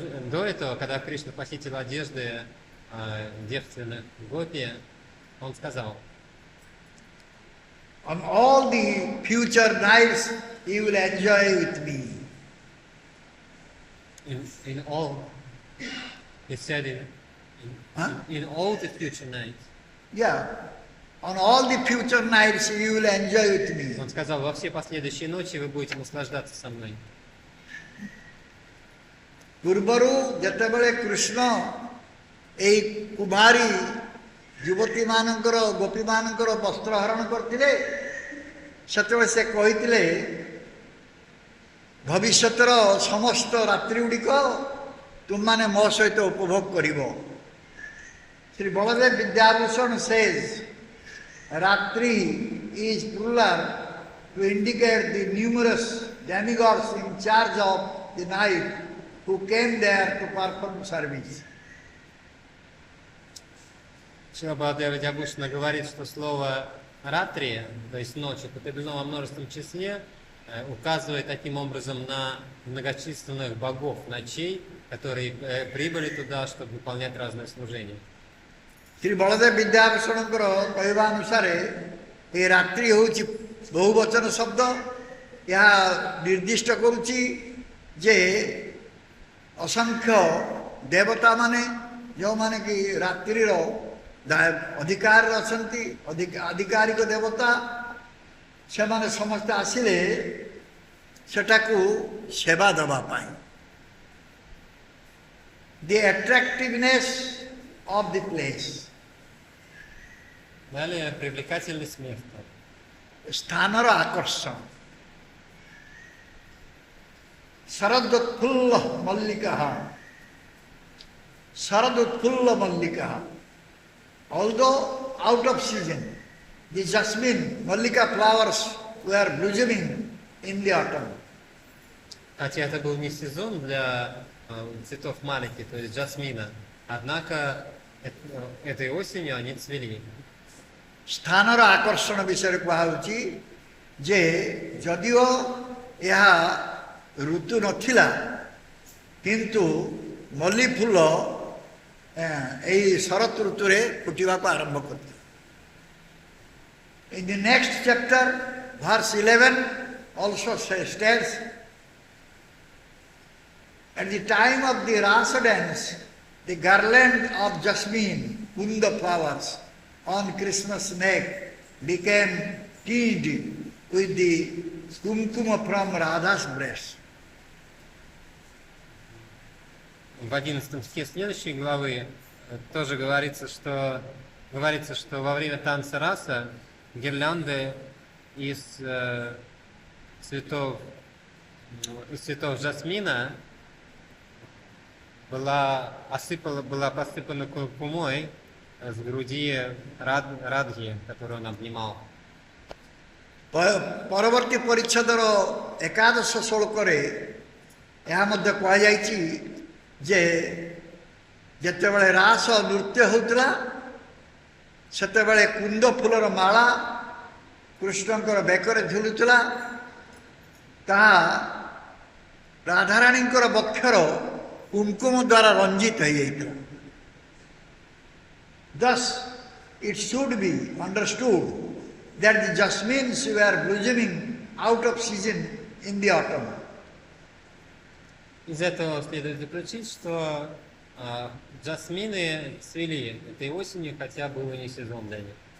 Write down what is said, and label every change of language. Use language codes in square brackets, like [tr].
[ru] До этого, когда Кришна похитил одежды девственных гопи, он сказал: [en] on all the future nights you will enjoy with me. in all, he said in all the future nights. Yeah, on all the future nights you will enjoy with me. [ru] Он сказал: во все последующие ночи вы будете наслаждаться со мной. [or] ପୂର୍ବରୁ ଯେତେବେଳେ କୃଷ୍ଣ ଏଇ କୁମାରୀ ଯୁବତୀମାନଙ୍କର ଗୋପୀମାନଙ୍କର ବସ୍ତ୍ର ହରଣ କରିଥିଲେ, ସେତେବେଳେ ସେ କହିଥିଲେ ଭବିଷ୍ୟତର ସମସ୍ତ ରାତ୍ରି ଗୁଡ଼ିକ ତୁମମାନେ ମୋ ସହିତ ଉପଭୋଗ କରିବ। [en] Shri Baladeva Vidyabhushana says ratri is plural to indicate the numerous demigods in charge of the night who came there to perform service. [ru] Шрила Баладева Видьябхушана говорит, что слово «ратри», то есть «ночь», употреблено во множественном числе, указывает таким образом на многочисленных богов ночей, которые прибыли туда, чтобы выполнять разные служения. [or] Shri Baladev ବିଦ୍ୟାଭୂଷଣଙ୍କର କହିବା ଅନୁସାରେ ଏ ରାତ୍ରି ହେଉଛି ବହୁବଚନ ଶବ୍ଦ। ଏହା ନିର୍ଦ୍ଦିଷ୍ଟ କରୁଛି ଯେ ଅସଂଖ୍ୟ ଦେବତାମାନେ ଯେଉଁମାନେ କି ରାତ୍ରିର ଅଧିକାରରେ ଅଛନ୍ତି, ଆଧିକାରିକ ଦେବତା, ସେମାନେ ସମସ୍ତେ ଆସିଲେ ସେଟାକୁ ସେବା ଦେବା ପାଇଁ। [en] The attractiveness of the place, [ru] Далее привлекательность места. [or] ସ୍ଥାନର ଆକର୍ଷଣ। [en] ଶରଦୋତ୍ଫୁଲ୍ଲ ମଲ୍ଲିକା, ଶରଦୋତ୍ଫୁଲ୍ଲ ମଲ୍ଲିକା, although out of season, the jasmine, mallika flowers were blooming in the autumn. [ru] Хотя это был не сезон для цветов малики, то есть жасмина, однако этой осенью они цвели. [or] ସ୍ଥାନର ଆକର୍ଷଣ ବିଷୟରେ କୁହାହେଉଛି ଯେ ଯଦିଓ ଏହା ଋତୁ ନଥିଲା, କିନ୍ତୁ ମଲ୍ଲି ଫୁଲ ଏହି ଶରତ ଋତୁରେ ଫୁଟିବାକୁ ଆରମ୍ଭ କରିଥିଲା। [en] In the next chapter, verse 11 also states, at the time of the Rasa dance, the garland of jasmine, kunda flowers, on Krishna's neck became tinged with the kumkuma from Radha's breast. [ru] В 11 стихе следующей главы тоже говорится, что во время танца раса гирлянды из цветов жасмина была посыпана кумой с груди Радхи, которую он обнимал. [or] ପରବର୍ତ୍ତୀ ପରିଚ୍ଛଦର ଏକାଦଶ ଶ୍ଲୋକରେ ଏହା ମଧ୍ୟ କୁହାଯାଇଛି ଯେ ଯେତେବେଳେ ରାସ ନୃତ୍ୟ ହେଉଥିଲା ସେତେବେଳେ କୁନ୍ଦ ଫୁଲର ମାଳା କୃଷ୍ଣଙ୍କର ବେକରେ ଝୁଲୁଥିଲା, ତାହା ରାଧାରାଣୀଙ୍କର ବକ୍ଷର କୁଙ୍କୁମ ଦ୍ୱାରା ରଞ୍ଜିତ ହୋଇଯାଇଥିଲା। [en] Thus it should be understood that the jasmines were blossoming out of season in the autumn. [ru] Из этого следует заключить, что жасмины цвели этой осенью, хотя был и не сезон для них.